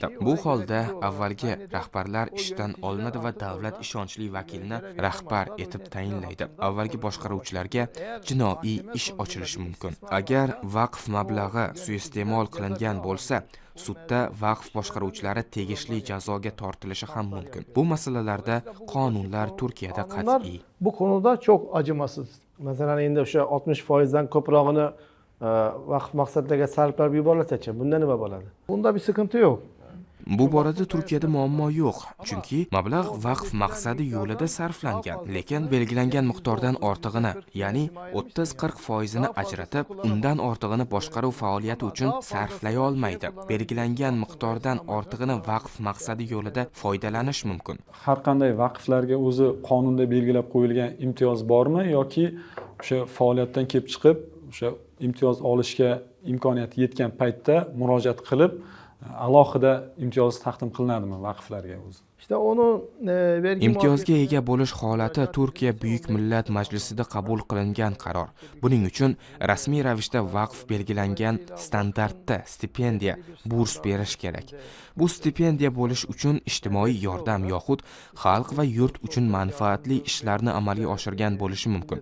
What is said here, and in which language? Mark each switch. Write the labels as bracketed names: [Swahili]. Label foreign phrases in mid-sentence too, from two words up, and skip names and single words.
[Uzbek] Bu holda avvalgi rahbarlar ishdan olinadi va davlat ishonchli vakilni rahbar etib tayinlaydi. Avvalgi boshqaruvchilarga jinoiy ish ochilishi mumkin. Agar vaqf mablag'i suiiste'mol qilingan bo'lsa, sudda vaqf boshqaruvchilari tegishli jazoga tortilishi ham mumkin. Bu masalalarda qonunlar Turkiyada qat'iy. [Turkish] Bu konuda çok acımasız. [Uzbek] Mesela endi o'sha 60%dan ko'prog'ini vaqf maqsadlarga sarflab yuborilsa-chi, bunda nima bo'ladi? [Turkish] Bunda bir sıkıntı yok. [Uzbek] Bu borada Turkiyada muammo yo'q, chunki mablag' vaqf maqsadi yo'lida sarflangan, lekin belgilangan miqdordan ortig'ini, ya'ni 30-40% ajratib, undan ortig'ini boshqaruv faoliyati uchun sarflay olmaydi. Belgilangan miqdordan ortig'ini vaqf maqsadi yo'lida foydalanish mumkin. Har qanday vaqflarga o'zi qonunda belgilab qo'yilgan imtiyoz bormi yoki o'sha faoliyatdan kelib chiqib, o'sha imtiyoz olishga imkoniyati yetgan paytda murojaat qilib alohida imtiyoz taqdim qilinadimi vaqflarga o'zi? [Turkish] İşte onu vergi [Uzbek] Imtiyozga ega bo'lish holati Turkiya Buyuk Millat Majlisida qabul qilingan qaror. Buning uchun rasmiy ravishda vaqf belgilangan standartda stipendiya, burs berish kerak. Bu stipendiya bo'lish uchun ijtimoiy yordam yoxud xalq va yurt uchun manfaatli ishlarni amalga oshirgan bo'lishi mumkin.